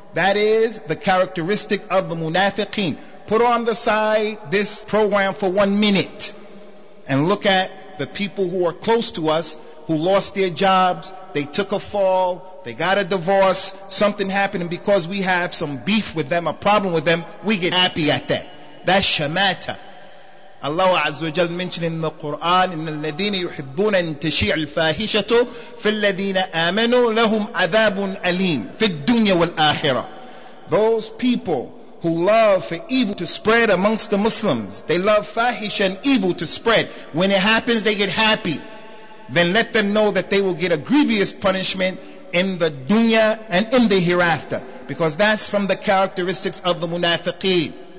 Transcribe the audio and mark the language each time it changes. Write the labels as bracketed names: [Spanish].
[English] That is the characteristic of the munafiqeen. Put on the side this program for 1 minute and look at the people who are close to us who lost their jobs, they took a fall, they got a divorce, something happened, and because we have some beef with them, a problem with them, we get happy at that. That's shamata. Allah Azza wa Jal mentioned in the Quran, [Arabic] إِنَّ الَّذِينَ يُحِبُّونَ أَن تَشِيعَ الْفَاحِشَةُ فِي الَّذِينَ آمَنُوا لَهُمْ عَذَابٌ أَلِيمٌ فِي الدُّنْيَا وَالْآخِرَةِ. [English] Those people who love for evil to spread amongst the Muslims, they love fahisha and evil to spread. When it happens, they get happy. Then let them know that they will get a grievous punishment in the dunya and in the hereafter, because that's from the characteristics of the munafiqeen.